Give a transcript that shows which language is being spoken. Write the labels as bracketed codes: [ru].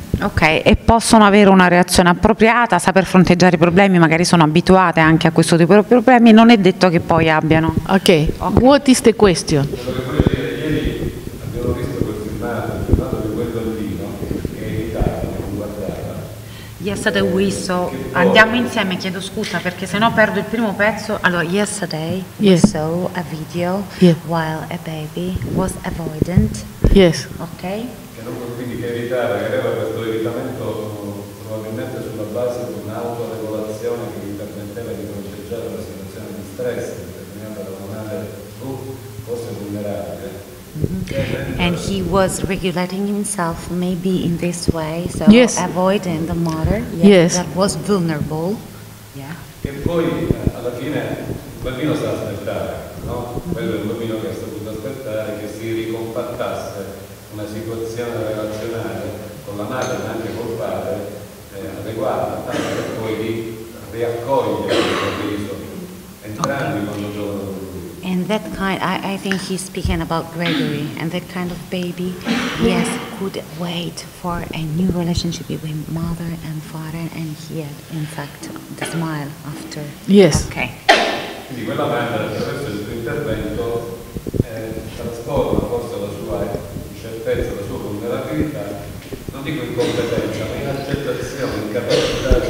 [it] Ok, e possono avere una reazione appropriata, saper fronteggiare i problemi, magari sono abituate anche a questo tipo di problemi, non è detto che poi abbiano. [en] Ok, what is the question? [it] Ieri abbiamo visto quel filmato di quel bambino che è in Italia, che guardava. [en] Yesterday we saw, [it] andiamo insieme, chiedo scusa perché sennò perdo il primo pezzo. Allora, [en] yesterday we saw a video while a baby was avoidant. Yes. Ok. [it] Quindi che evitava, che aveva questo evitamento probabilmente sulla base di un'autoregolazione che gli permetteva di fronteggiare la situazione di stress determinata da una madre forse vulnerabile. [en] And he was regulating himself maybe in this way, so avoiding the mother that was vulnerable. Yeah. [it] E poi alla fine il bambino sta aspettare, no? Quello è il bambino che ha saputo aspettare che si ricompattasse una situazione relazionale con la madre ma anche col padre adeguata, tanto che poi di riaccogliere entrambi quando giocano con lui. [en] And that kind, I think he's speaking about Gregory, and that kind of baby, yes, could wait for a new relationship between mother and father, and he had, in fact, the smile after. Yes. Okay. [it] Quindi quella madre attraverso il suo intervento trasforma forse la sua incertezza, la sua vulnerabilità, non dico in competenza, ma in accettazione, in capacità